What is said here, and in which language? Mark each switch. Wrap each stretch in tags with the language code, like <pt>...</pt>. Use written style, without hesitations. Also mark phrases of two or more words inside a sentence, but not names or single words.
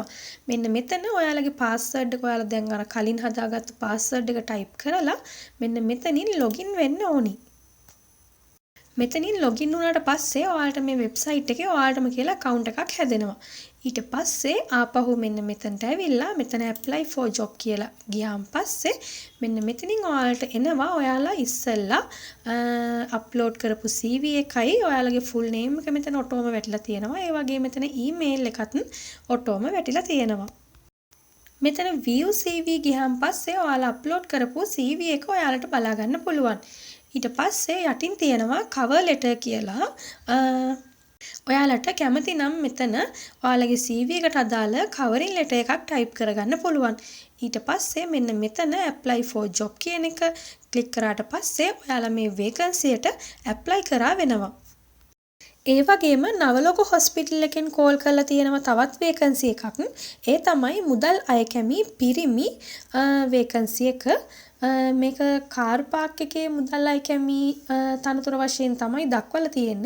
<si>මෙන්න මෙතන ඔයාලගේ password එක ඔයාලා දැන් අර කලින් හදාගත්තු password එක type කරලා මෙන්න මෙතනින් login වෙන්න ඕනි. මෙතනින් login වුණාට පස්සේ ඔයාලට මේ වෙබ්සයිට් එකේ ඔයාලටම කියලා account එකක් හැදෙනවා. ඊට පස්සේ ආපහු මෙන්න මෙතනට ඇවිල්ලා මෙතන</si> <en>apply for job</en> <si>කියලා ගියාන් පස්සේ මෙන්න මෙතනින් ඔයාලට එනවා ඔයාලා ඉස්සෙල්ලා අප්ලෝඩ් කරපු CV එකයි ඔයාලගේ</si> <en>full name</en> <si>එක මෙතන ඔටෝම වැටිලා තියෙනවා. ඒ වගේ මෙතන email එකත් ඔටෝම වැටිලා තියෙනවා. මෙතන</si> <en>view CV</en> <si>ගියාන් පස්සේ ඔයාලා අප්ලෝඩ් කරපු CV එක ඔයාලට බලා ගන්න පුළුවන්. ඊට පස්සේ යටින් තියෙනවා</si> <en>cover letter</en> <si>කියලා. ඔයාලට කැමති නම් මෙතන ඔයාලගේ CV එකට අදාළ</si> <en>covering letter</en> <si>එකක් type කරගන්න පුළුවන්. ඊට පස්සේ මෙන්න මෙතන</si> <en>apply for job</en> <si>කියන එක ක්ලික් කරාට පස්සේ ඔයාලා මේ vacancy එකට apply කරා වෙනවා. ඒ වගේම නවලොග හොස්පිටල් එකෙන් කෝල් කරලා තියෙනවා තවත් vacancy එකක්. ඒ තමයි මුදල් අය කැමි පිරිමි vacancy එක. මේක කාර් පාක් එකේ මුදල් අය කැමි තනතුර වශයෙන් තමයි දක්වලා තියෙන්නේ.</si>